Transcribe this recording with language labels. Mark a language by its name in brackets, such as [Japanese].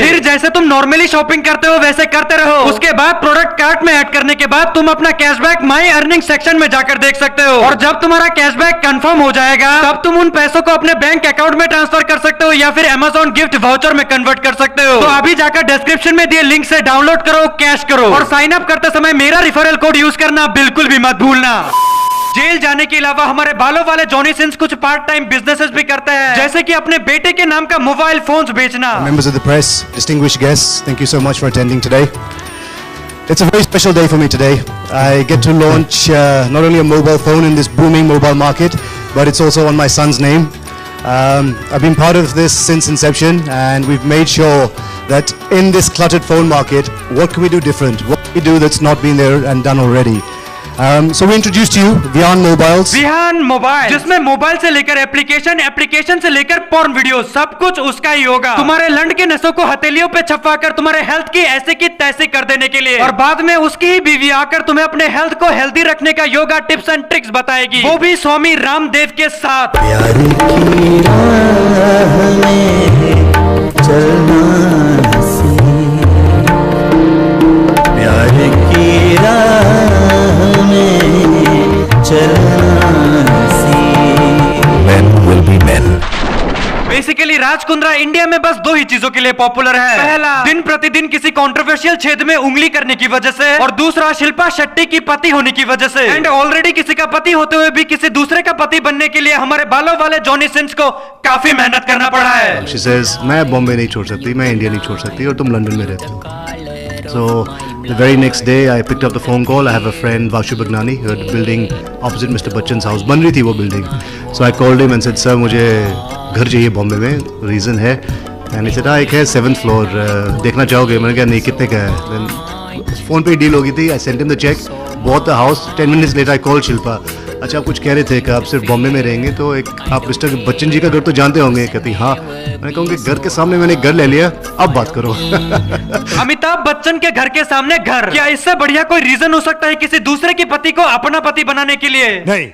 [Hindi] फिर जैसे तुम नॉर्मली शॉपिंग करते हो वैसे करते रहो। उसके बाद प्रोडक्ट कार्ट में ऐड करने के बाद तुम अपना कैशबैक माई अर्निंग सेक्शन में जाकर देख सकते हो, और जब तुम्हारा कैशबैक कंफर्म हो जाएगा तब तुम उन पैसों को अपने बैंक अकाउंट में ट्रांसफर कर सकते हो या फिर Amazon गिफ्ट वाउचर में कन्वर्ट कर सकते हो। तो अभी जाकर डिस्क्रिप्शन में दिए लिंक से डाउनलोड करो, कैश करो और साइन अप करते समय मेरा रेफरल कोड यूज करना बिल्कुल भी मत भूलना। जेल जाने के अलावा हमारे बालों वाले जॉनी सिंस कुछ पार्ट टाइम बिजनेसेस भी करते हैं, जैसे कि अपने बेटे के नाम का मोबाइल फोन्स बेचना। [English] Members of the press, distinguished guests, thank you so much for attending today. It's a very special day for me today. I get to launch not only a mobile phone in this booming mobile market, but it's also on my son's name. I've been part of this since inception, and we've made sure that in this cluttered phone market, what can we do different? What can we do that's not been there and done already? So we introduced to you Vihan Mobiles. [Hindi] Vihaan mobile, जिसमें mobile से लेकर application, application से लेकर porn video, सब कुछ उसका ही होगा। तुम्हारे लंड के नसों को हथेलियों पे छपवाकर तुम्हारे हेल्थ की ऐसे की तैसे कर देने के लिए, और बाद में उसकी ही बीवी आकर तुम्हें अपने हेल्थ को हेल्दी रखने का योगा टिप्स एंड ट्रिक्स बताएगी, वो भी स्वामी रामदेव के साथ। प्यार की राह में चलना प्यार की राह बेसिकली राज कुंद्रा इंडिया में बस 2 ही चीजों के लिए पॉपुलर है। पहला, दिन प्रतिदिन किसी कंट्रोवर्शियल छेद में उंगली करने की वजह से, और दूसरा शिल्पा शेट्टी की पति होने की वजह से। एंड ऑलरेडी किसी का पति होते हुए भी किसी दूसरे का पति बनने के लिए हमारे बालों वाले जॉनी सिंस को काफी मेहनत करना पड़ा है। [English] She says, [Hindi] मैं बॉम्बे नहीं छोड़ सकती, मैं इंडिया नहीं छोड़ सकती, और तुम लंदन में रहते हो। [English] So the very next day I picked up the phone call. I have a friend Vashu Bagnani who had a building opposite Mr. Bachchan's house. [Hindi] बन रही थी वो building. [English] So I called him and said, [Hindi] sir मुझे घर चाहिए बॉम्बे में, reason है। [English] And he said, [Hindi] हाँ एक है 7th floor, देखना चाहोगे? मैंने कहा नहीं, कितने का है? [English] Then [Hindi] फोन पे डील हो गई थी। [English] I sent him the check, bought the house. 10 minutes later I called Shilpa. [Hindi] अच्छा आप कुछ कह रहे थे कि आप सिर्फ बॉम्बे में रहेंगे, तो एक आप मिस्टर बच्चन जी का घर तो जानते होंगे? कहती हाँ। मैंने कहा उनके घर के सामने मैंने घर ले लिया, अब बात करो। अमिताभ बच्चन के घर के सामने घर, क्या इससे बढ़िया कोई रीजन हो सकता है किसी दूसरे के पति को अपना पति बनाने के लिए? नहीं।